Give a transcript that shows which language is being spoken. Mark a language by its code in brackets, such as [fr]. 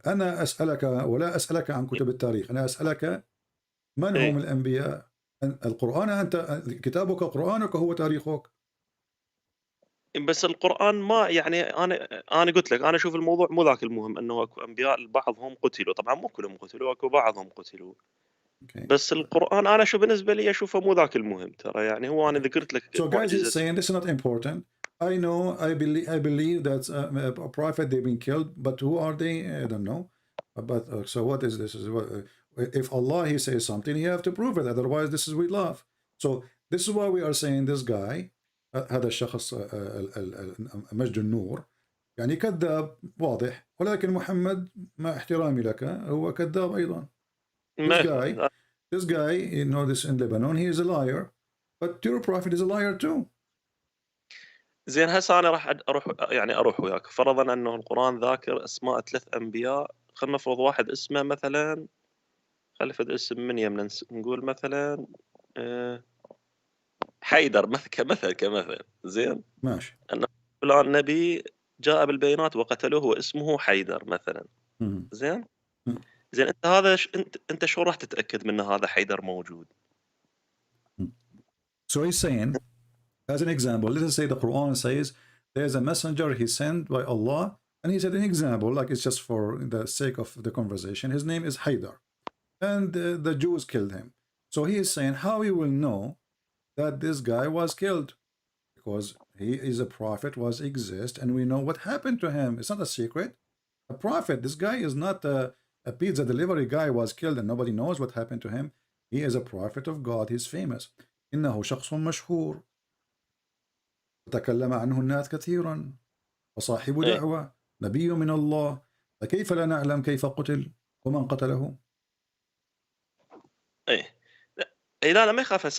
[ar] أنا أسألك ولا أسألك عن كتب التاريخ، أنا أسألك من هم الأنبياء؟ القرآن، أنت كتابك قرآنك هو تاريخك. بس القرآن ما يعني أنا قلت لك أنا أشوف الموضوع مو ذاك المهم، إنه أكو أنبياء بعضهم قتلوا، طبعا مو كلهم قتلوا، أكو بعضهم قتلوا. بس القرآن أنا شو بالنسبة لي أشوفه مو ذاك المهم ترى، يعني هو أنا ذكرت لك [en] So guys is saying this is not important. I know, I believe that a prophet they've been killed, but who are they? I don't know. But so what is this? If Allah he says something, you have to prove it. Otherwise, this is we love. So this is why we are saying this guy, [ar] هذا الشخص مجد النور، يعني كذاب واضح. ولكن محمد مع احترامي لك هو كذاب أيضا. [en] This guy, you know, this in Lebanon, he is a liar. But your prophet is a liar too. [ar] زين هسه أنا راح أروح وياك، فرضا أنه القرآن ذاكر أسماء 3 أنبياء، خلينا نفرض واحد اسمه مثلا، خلفت اسم من يمنا نقول مثلا حيدر كمثل زين ماشي. أن فلان نبي جاء بالبينات وقتلوه واسمه حيدر مثلا. زين زين انت هذا انت شو راح تتاكد من هذا حيدر موجود؟ [en] So he's saying, as an example, let us say the Quran says there's a messenger he sent by Allah, and he said an example, like it's just for the sake of the conversation, his name is Haydar, and the Jews killed him. So he is saying how he will know that this guy was killed, because he is a prophet, exists, and we know what happened to him. It's not a secret. A prophet, this guy is not a pizza delivery guy was killed and nobody knows what happened to him. He is a prophet of God. He's famous. [ar] إنه شخص مشهور تكلم عنه الناس كثيرا وصاحب دعوة نبي من الله، فكيف لا نعلم كيف قتل ومن قتله؟ لا ما يخاف.